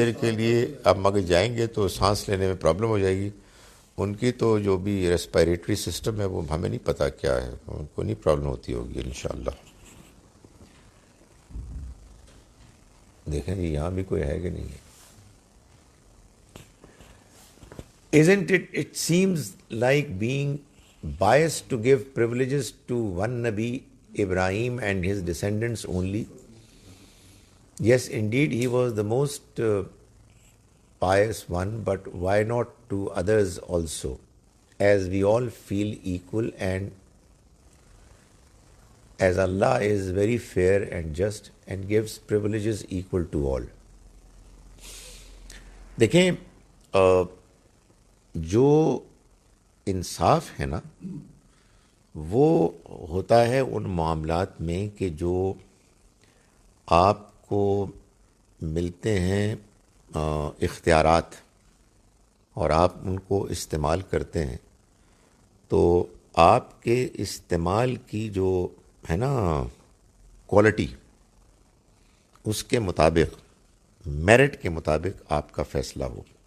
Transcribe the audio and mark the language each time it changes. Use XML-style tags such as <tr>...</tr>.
<ur>لیے اب مگر جائیں گے تو سانس لینے میں پرابلم ہو جائے گی۔ ان کی تو جو بھی ریسپائریٹری سسٹم ہے وہ ہمیں نہیں پتہ کیا ہے، ان کو نہیں پرابلم ہوتی ہوگی انشاءاللہ۔ دیکھیں جی یہاں بھی کوئی ہے کہ نہیں ہے۔</ur> <en>Isn't it? It seems like being biased to give privileges to one Nabi, Ibrahim, and his descendants only. Yes, indeed, he was the most pious one, but why not to others also? As we all feel equal, and as Allah is very fair and just and gives privileges equal to all.</en> <ur>دیکھیں، جو انصاف ہے نا وہ ہوتا ہے ان معاملات میں کہ جو آپ کو ملتے ہیں اختیارات اور آپ ان کو استعمال کرتے ہیں، تو آپ کے استعمال کی جو ہے نا کوالٹی، اس کے مطابق، میرٹ کے مطابق آپ کا فیصلہ ہو۔</ur>